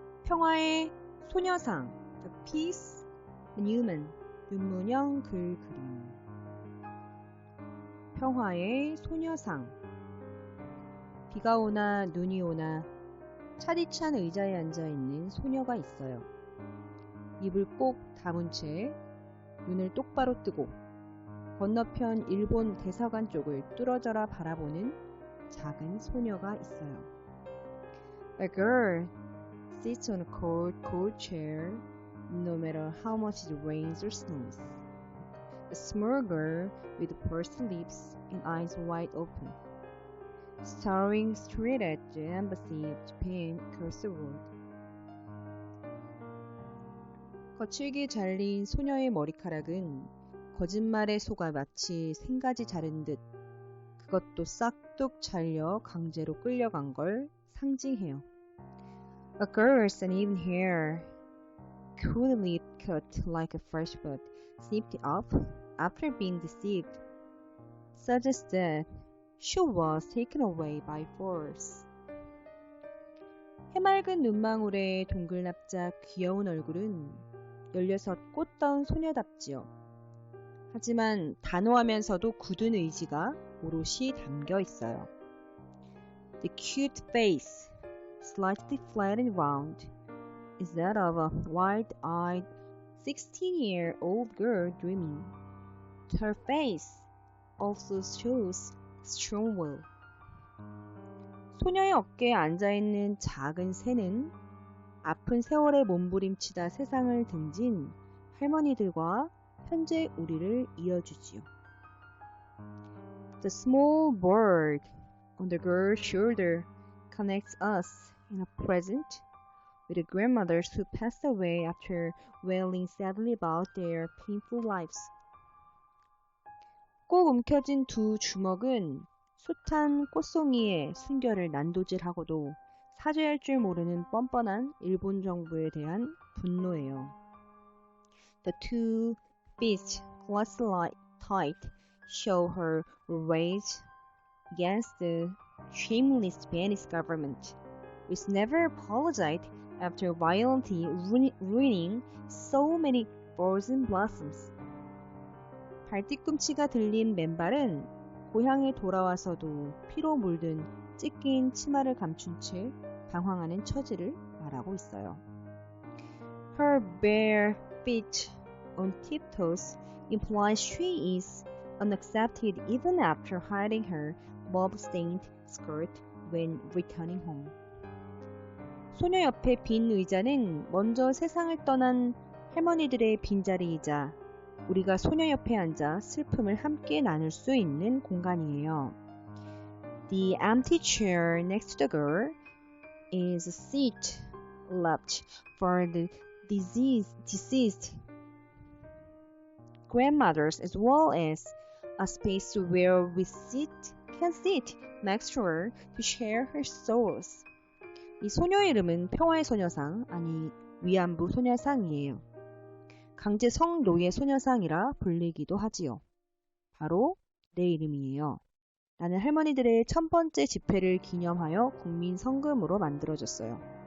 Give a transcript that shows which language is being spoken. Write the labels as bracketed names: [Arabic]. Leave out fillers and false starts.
[Korean] 평화의 소녀상 The Peace Monument 윤문영 글 그림 평화의 소녀상 비가 오나 눈이 오나 차디찬 의자에 앉아있는 소녀가 있어요. 입을 꼭 다문 채 눈을 똑바로 뜨고 건너편 일본 대사관 쪽을 뚫어져라 바라보는 작은 소녀가 있어요. [English] A girl sits on a cold chair no matter how much it rains or snows. A small girl with pursed lips and eyes wide open, staring straight at the embassy of Japan across the road. [Korean] 거칠게 잘린 소녀의 머리카락은 거짓말에 속아 마치 생가지 자른 듯 그것도 싹둑 잘려 강제로 끌려간 걸 상징해요. [English] A girl's uneven hair, crudely cut like a fresh bud, snipped off after being deceived, suggests that she was taken away by force. [Korean] 해맑은 눈망울의 동글납작 귀여운 얼굴은 16 꽃다운 소녀답지요. 하지만 단호하면서도 굳은 의지가 오롯이 담겨 있어요. [English] The cute face, slightly flat and round, is that of a wild-eyed 16-year-old girl dreaming. Her face also shows strong will. [Korean] 소녀의 어깨에 앉아있는 작은 새는 아픈 세월에 몸부림치다 세상을 등진 할머니들과 현재 우리를 이어주지요. [English] The small bird on the girl's shoulder connects us in a present with the grandmothers who passed away after wailing sadly about their painful lives. [Korean] 꼭 움켜진 두 주먹은 숱한 꽃송이의 순결을 난도질하고도 사죄할 줄 모르는 뻔뻔한 일본 정부에 대한 분노예요. [English] The two fists clasped tight show her rage against the shameless Japanese government, which never apologized after violently ruining so many frozen blossoms. [Korean] 발뒤꿈치가 들린 맨발은 고향에 돌아와서도 피로 물든 찢긴 치마를 감춘 채 방황하는 처지를 말하고 있어요. [English] Her bare feet on tiptoes implies she is unaccepted even after hiding her mauve-stained skirt when returning home. [Korean] 소녀 옆에 빈 의자는 먼저 세상을 떠난 할머니들의 빈자리이자 우리가 소녀 옆에 앉아 슬픔을 함께 나눌 수 있는 공간이에요. [English] The empty chair next to the girl is a seat left for the deceased grandmothers as well as a space where we can sit next to her to share her sorrows. [Korean] 이 소녀의 이름은 평화의 소녀상, 아니 위안부 소녀상이에요. 강제 성노예 소녀상이라 불리기도 하지요. 바로 내 이름이에요. 나는 할머니들의 1000번째 집회를 기념하여 국민 성금으로 만들어졌어요.